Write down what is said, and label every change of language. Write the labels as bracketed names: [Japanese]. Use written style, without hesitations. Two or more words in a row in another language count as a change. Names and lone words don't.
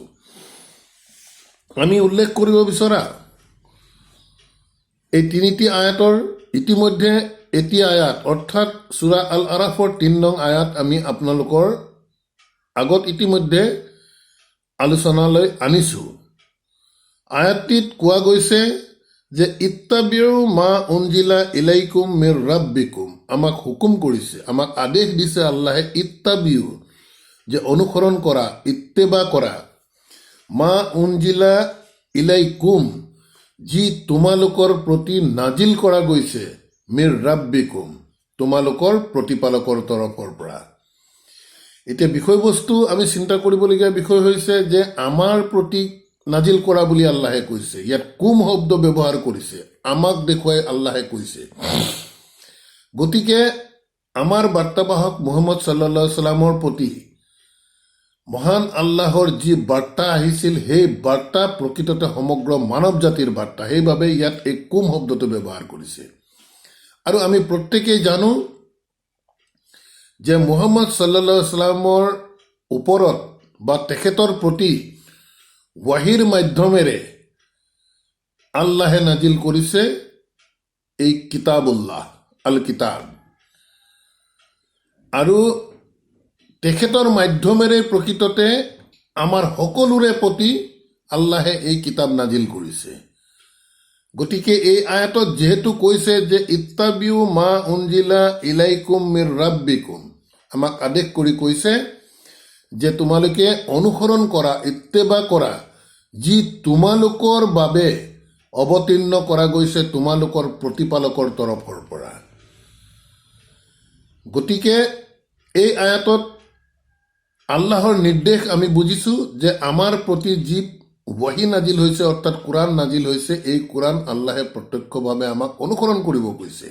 [Assamese] আমি উল্লেখ কৰিব বিচৰা এই 3টি আয়াতৰ ইতিমধ্যে এটি আয়াত অৰ্থাৎ সূৰা আল আৰাফৰ 3 নং আয়াত আমি আপোনালোকৰ আগত ইতিমধ্যে আলোচনালৈ আনিছোঁ। আয়াতটিত কোৱা গৈছে যে [Arabic] اتبعوا ما أنزل إليكم من ربكم, [Assamese] আমাক হুকুম কৰিছে, আমাক আদেশ দিছে আল্লাহে, ইত্তাবিউ যে অনুসৰণ কৰা, ইত্তেবা কৰা, [Arabic] ما أنزل إليكم [Assamese] যি তোমালোকৰ প্ৰতি নাজিল কৰা গৈছে, [Arabic] من ربكم [Assamese] তোমালোকৰ প্ৰতিপালকৰ তৰফৰ পৰা। এতিয়া বিষয়বস্তু আমি চিন্তা কৰিবলগীয়া বিষয় হৈছে যে আমাৰ প্ৰতি নাজিল কৰা বুলি আল্লাহে কৈছে, ইয়াত কুম শব্দ ব্যৱহাৰ কৰিছে, আমাক দেখুৱাই আল্লাহে কৈছে। গতিকে আমাৰ বাৰ্তাবাহক মুহাম্মদ [Arabic] صلى الله عليه وسلم [Assamese] প্ৰতি মহান আল্লাহৰ যি বাৰ্তা আহিছিল, সেই বাৰ্তা প্ৰকৃততে সমগ্ৰ মানৱ জাতিৰ বাৰ্তা, সেইবাবে ইয়াত এই কুম শব্দটো ব্যৱহাৰ কৰিছে। আৰু আমি প্ৰত্যেকেই জানো যে মুহাম্মদ [Arabic] صلى الله عليه وسلم [Assamese] ওপৰত বা তেখেতৰ প্ৰতি ৱাহিৰ মাধ্যমেৰে আল্লাহে নাজিল কৰিছে এই [Arabic] كتاب الله الكتاب, [Assamese] আৰু তেখেতৰ মাধ্যমেৰে প্ৰকৃততে আমাৰ সকলোৰে প্ৰতি আল্লাহে এই কিতাপ নাজিল কৰিছে। গতিকে এই আয়াতত যেহেতু কৈছে যে [Arabic] اتبعوا ما أنزل إليكم من ربكم, [Assamese] আমাক আদেশ কৰি কৈছে যে তোমালোকে অনুসৰণ কৰা, ইত্তেবা কৰা যি তোমালোকৰ বাবে অৱতীৰ্ণ কৰা গৈছে তোমালোকৰ প্ৰতিপালকৰ তৰফৰ পৰা। গতিকে এই আয়াতত আল্লাহৰ নিৰ্দেশ আমি বুজিছোঁ যে আমাৰ প্ৰতি যি ৱাহি নাজিল হৈছে অৰ্থাৎ কোৰাণ নাজিল হৈছে, এই কোৰাণ আল্লাহে প্ৰত্যক্ষভাৱে আমাক অনুসৰণ কৰিব কৈছে।